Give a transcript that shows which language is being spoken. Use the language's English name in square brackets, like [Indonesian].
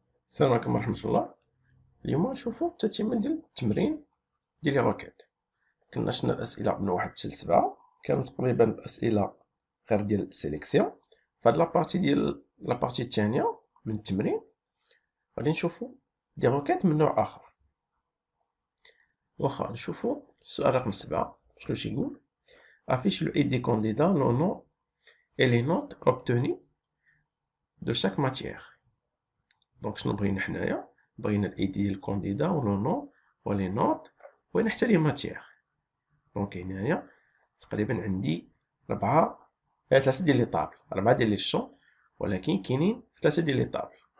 [Arabic] السلام عليكم ورحمة الله. اليوم نشوفو التتمة ديال التمرين ديال لي روكيت. كنا شفنا الأسئلة من 1 حتى ل7، كانو تقريبا الأسئلة غير ديال السيليكسيون. فهاد لابارتي ديال لابارتي الثانية من التمرين غادي نشوفو دي روكيت من نوع آخر. واخا نشوفو السؤال رقم 7 شنو تيقول: [French] affiche le ID des candidats, le nom et les notes obtenues de chaque matière. [Arabic] دونك شنو بغينا حنايا؟ بغينا الاي دي ديال الكانديدا و لو نون و لي نوت، بغينا حتى لي ماتيير. دونك هنايا تقريبا عندي 3 ديال لي طابل، 4 ديال لي شون، ولكن كاينين 3 ديال لي طابل.